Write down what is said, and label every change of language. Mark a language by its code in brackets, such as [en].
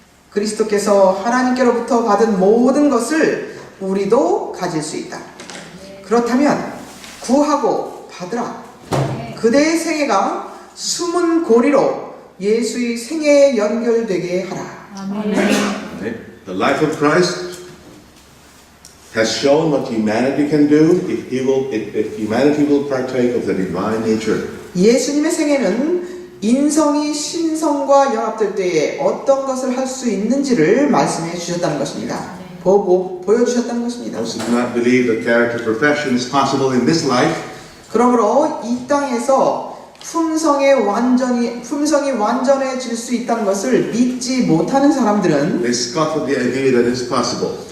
[ko] 그리스도께서 하나님께로부터 받은 모든 것을 우리도 가질 수 있다. 그렇다면 구하고 받으라. 그대의 생애가 숨은 고리로 예수의 생애에 연결되게 하라. [en] Right? The life of Christ has shown what humanity can do if humanity will partake of the divine nature. [ko] 예수님의 생애는 인성이 신성과 연합될 때에 어떤 것을 할 수 있는지를 말씀해 주셨다는 것입니다. 보여주셨다는 것입니다. [en] Those who do not believe that character perfection is possible in this life [ko] 그러므로 이 땅에서 품성이 완전해질 수 있다는 것을 믿지 못하는 사람들은 [en] they scoff at the idea that it's possible.